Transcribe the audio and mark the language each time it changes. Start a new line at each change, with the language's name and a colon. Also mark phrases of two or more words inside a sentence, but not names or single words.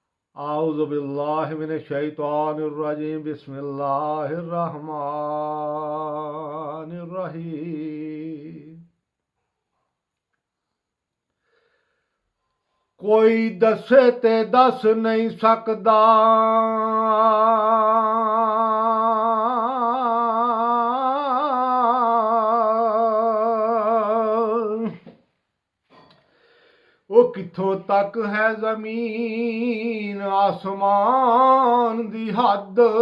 Arabic: أعوذ بالله من الشيطان الرجيم بسم الله الرحمن الرحيم.
Punjabi: کوئی دسے تے دس نہیں سکدا وہ کتھوں تک ہے زمین آسمان دی حد.